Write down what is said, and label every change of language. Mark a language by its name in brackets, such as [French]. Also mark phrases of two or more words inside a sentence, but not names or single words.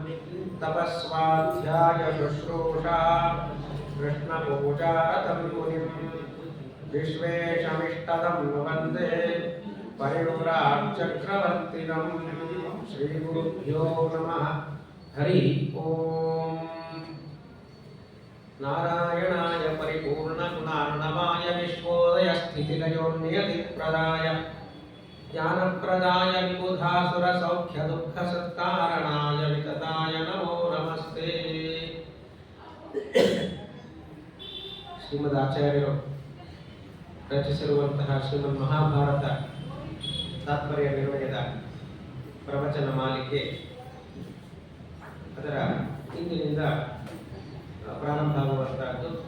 [Sanskrit] तपस्वाध्यायशुश्रूषा कृष्णपूजारतं मुनिं विश्वेशमिष्टदं वन्दे परिव्राट्चक्रवर्तिनं श्रीगुरुभ्यो नमः हरि ओम् नारायणाय परिपूर्णगुणार्णवाय विश्वोदयस्थितिलयोन्नियतिप्रदाय ज्ञानप्रदाय विबुधासुरसौख्यदुःखसत्कारणाय वितताय नमो नमस्ते [Kannada] ಶ್ರೀಮದಾಚಾರ್ಯರು ರಚಿಸಿರುವಂತಹ ಶ್ರೀಮನ್ ಮಹಾಭಾರತ ತಾತ್ಪರ್ಯ ನಿರ್ಣಯದ ಪ್ರವಚನ ಮಾಲಿಕೆ ಅದರ ಇಂದಿನಿಂದ ಪ್ರಾರಂಭವಾಗುವಂತಹದ್ದು.